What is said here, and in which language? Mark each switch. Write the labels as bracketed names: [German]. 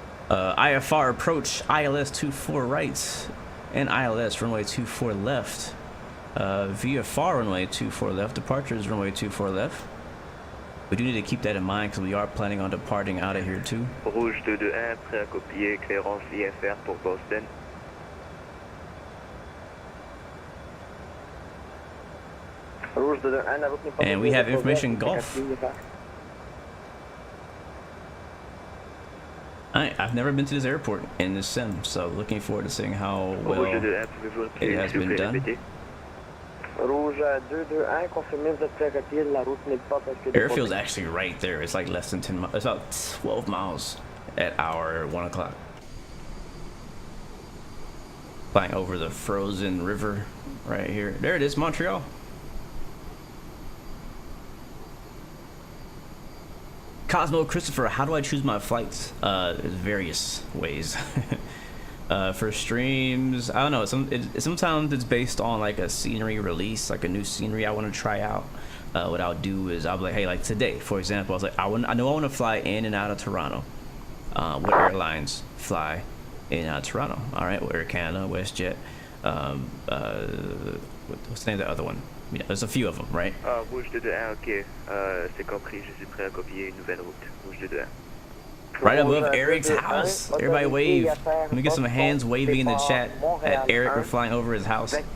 [English] IFR approach, ILS 24 right, and ILS runway 24 left. VFR runway 24 left, departure is runway 24 left. We do need to keep that in mind because we are planning on departing out of here too. [French] Rouge 221, prêt à copier, éclairance VFR pour Boston. Rouge 221, la route n'est pas [English] And we have information Golf. I've never been to this airport in this sim, so looking forward to seeing how well it has been done. [French] Rouge 221, confirmez vous êtes prêt à copier, la route n'est pas parce que... [English] Airfield's actually right there. It's like less than 10 miles. It's about 12 miles at our 1 o'clock. Flying over the frozen river right here. There it is, Montreal. Cosmo Christopher, how do I choose my flights? There's various ways. For streams, I don't know. Sometimes it's based on like a scenery release, like a new scenery I want to try out. What I'll do is I'll be like, hey, like today, for example, I was like, I know I want to fly in and out of Toronto. What airlines fly in and out of Toronto? All right, well, Air Canada, WestJet. What's the name of the other one? Yeah, there's a few of them, right? [French] Rouge 221, ok. C'est compris, je suis prêt à copier une nouvelle route. Rouge 221. [English] Right above Eric's house. Everybody wave. Let me get some hands waving in the chat at Eric. We're flying over his house.